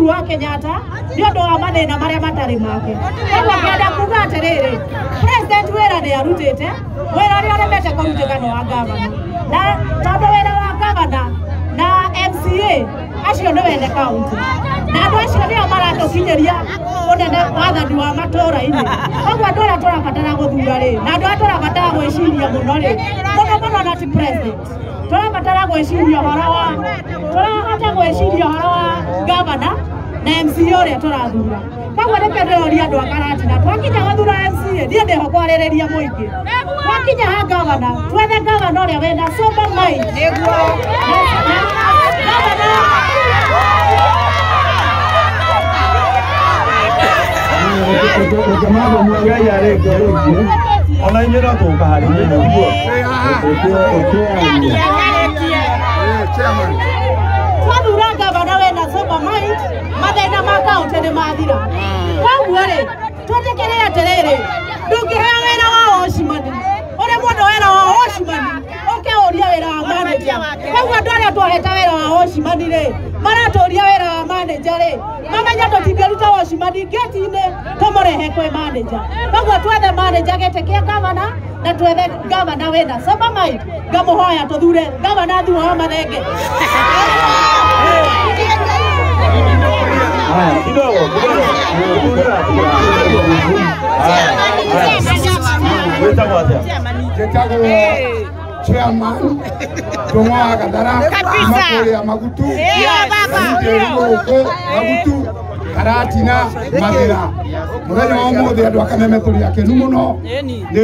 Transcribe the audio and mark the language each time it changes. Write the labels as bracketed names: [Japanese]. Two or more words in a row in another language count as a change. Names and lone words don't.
[Kikuyu] wa Kenyatta nĩ ũndũ wa mathĩna marĩa matarĩ make koguo ngenda kuga atiriri president wĩra nĩ arutĩte wĩra ũrĩa ũremete kũrutĩka nĩ wa gavana na tondu wĩra wa gavana na MCA acio nĩ wene county na andũ acio nĩo maratũkinyĩria ũnene wathani wa matũũra-inĩ koguo andũ arĩa tũrabatara gũthura rĩ na andũ arĩa tũrabatara gwĩciria mũno rĩ mũno na ti president tũrabatara gwĩciria ũhoro wa gavana na MCA ũrĩa tũrathura koguo nĩkĩo ndĩroria andũ a Karatina twakinya gũthura MCA niĩ ndĩho kwarĩrĩria mũingĩ twakinya ha gavana twethe gavana ũrĩa wĩna [English] sober mind [Kikuyu] nĩguo Jamani mwangalia rege ona imera toka hali ndio twathura gavana wena [English] sober mind [Kikuyu] mathĩna ma county nĩ mathira koguo rĩ twetĩkĩre atirĩrĩ ndũngĩheo wĩra wa wocimani ũrĩa mũndũ wĩra wa wocimani ũkĩũria wĩra wa manager koguo andũ arĩa twohete wĩra wa wocimani rĩ maratũria wĩra wa manager rĩ mamenya tũtingĩruta wocimani ngeti-inĩ tũmũrehe kwĩ manager koguo twethe manager gĩtĩ kĩa gavana na twethe gavana wĩna [English] sober mind [Kikuyu] ngamũhoya tũthure gavana thutha wa mathenge kidogo chairman Tongwa Kadara Makoria Magutu Magutu Karatina Magira muthenya wa umuthi andu akameme turi akenu muno ni